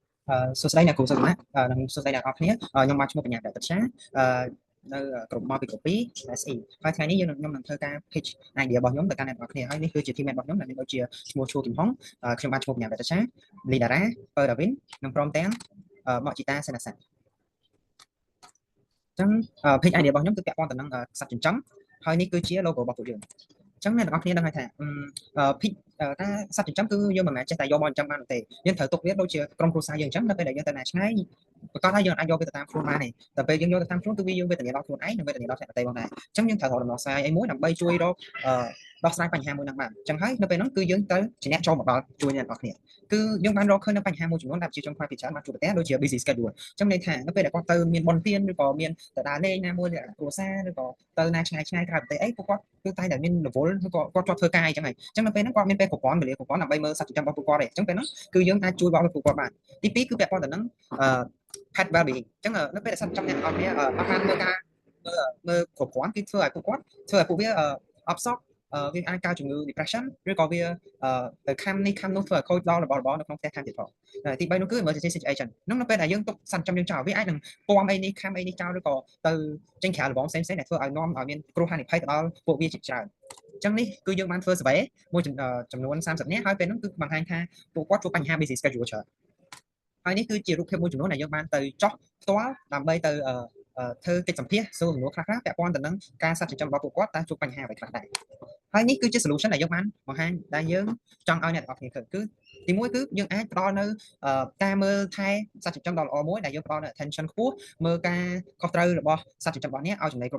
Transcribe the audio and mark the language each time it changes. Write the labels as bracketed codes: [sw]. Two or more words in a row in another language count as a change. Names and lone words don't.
[km] សួស្តីអ្នកគ្រូសុខណាស់និងសួស្តីអ្នកនរគ្នាខ្ញុំមកឈ្មោះបញ្ញាដិតឆានៅក្រុមមកពីកូពី SE ហើយថ្ងៃនេះខ្ញុំនឹងធ្វើការ [en] pitch idea [km] របស់ខ្ញុំទៅកាន់អ្នកនរគ្នាហើយនេះគឺជា team របស់ខ្ញុំដែលមានដូចជាឈ្មោះឈួរគំហុងខ្ញុំបានឈ្មោះបញ្ញាដិតឆា Lidara ពើដាវិននិងព្រមទាំងបកជីតាសេនាសាអ ញ្ចឹង [en] pitch idea [km] របស់ខ្ញុំគឺពាក់ព័ន្ធទៅនឹងសត្វចិញ្ចឹមហើយនេះគឺជា logo របស់ពួកយើងចឹងអ្នកទាំងអស់គ្នាដឹងហើយថាភិកការសត្វចិញ្ចឹមគឺយើងមិនមែនចេះតែយកមកចិញ្ចឹមបានទេយើងត្រូវទុកវាដូចជាក្រុមគ្រួសារយើងអញ្ចឹងនៅពេលដែលយើងទៅណាឆ្ងា យប្រកាសថាយើងអាចយកវាទៅតាមខ្លួនបានទេតែពេលយើងយកទៅតាមខ្លួនគឺវាយើងវេទនាដល់ខ្លួនឯងនិងវេទនាដល់អ្នកដទៃផងដែរអញ្ចឹងយើងត្រូវរកដំណោះស្រាយអីមួយដើម្បីជួយរក ដោះស្រាយបញ្ហាមួយហ្នឹងបានអញ្ចឹងហើយនៅពេលហ្នឹងគឺយើងទៅជាអ្នកចូលមកដល់ជួយអ្នកទាំងអស់គ្នាគឺយើងបានរកឃើញនៅបញ្ហាមួយចំនួនដែលប្រជាជនខ្មែរពីច្រើនបានជួបប្រទះដូចជា [en] busy schedule [km] អញ្ចឹងន័យថានៅពេលដែលគាត់ទៅមានបុណ្យទានឬក៏មានទៅដើរលេងណាមួយគ្រួសារឬក៏ទៅណាឆ្ងាយឆ្ងាយក្រៅប្រទេសអីពួកគាត់គឺតែតែមានរវល់ឬក៏គាត់ជាប់ធ្វើការអញ្ចឹងហើយអញ្ចឹងនៅពេលហ្នឹងគាត់មានពេលគ្រប់គ្រាន់វេលាគ្រប់គ្រាន់ដើម្បីមើលសត្វចិញ្ចឹមរបស់ពួកគាត់ទេអញ្ចឹងពេលហ្នឹងគឺយើងអាចជួយបងពួកគាត់បានទី2គឺពាក់ព័ន្ធទៅនឹង [en] pet well-being [km] អញ្ចឹងនៅពេលដែលសត្វចិញ្ចឹមអ្នកនរគ្នាអត់បានមើលការមើលគ្រប់គ្រាន់គឺធ្វើឲ្យពួកគាត់ធ្វើឲ្យពួកវាអបសក់វាអាចកើតជំងឺ depression ឬក៏វាទៅខំនេះខំនោះធ្វើឲ្យខូចដល់របស់របរនៅក្នុងផ្ទះថែមទៀតផងទី3នោះគឺ [en] emergency situation [km] នោះនៅពេលដែលយើងទុកសន្តិចំយើងចោលវាអាចនឹងពំអីនេះខំអីនេះចោលឬក៏ទៅចេញក្រៅរបងផ្សេងៗដែលធ្វើឲ្យនាំឲ្យមានគ្រោះហានិភ័យទៅដល់ពួកវាជាច្រើនអញ្ចឹងនេះគឺយើងបានធ្វើ survey មួយចំនួន30នាក់ហើយពេលហ្នឹងគឺបង្ហាញថាពួកគាត់ជួបបញ្ហា [en] busy schedule [km] ច្រើនហើយនេះគឺជារូបភាពមួយចំនួនដែលយើងបានទៅចោះផ្ទាល់ដើម្បីទៅធ្វើកិច្ចសម្ភាសសួរសំណួរខ្លះៗពាក់ព័ន្ធទៅនឹងការសត្វចិញ្ចឹមរបស់ពួកគាត់តើជួបបញ្ហាអ្វីខ្លះដែរហើយនេះគឺជា solution ដែលយើងបានបង្ហាញដែលយើងចង់ ឲ្យអ្នកទាំងអស់គ្នាឃើញគឺទី1គឺយើងអាចផ្ដល់នៅការមើលថែសត្វចិញ្ចឹមដ៏ល្អមួយដែលយើងផ្ដល់នៅ attention ខ្ពស់មើលការខុសត្រូវរបស់សត្វចិញ្ចឹមរបស់អ្នកឲ្យចំណីគ្រប់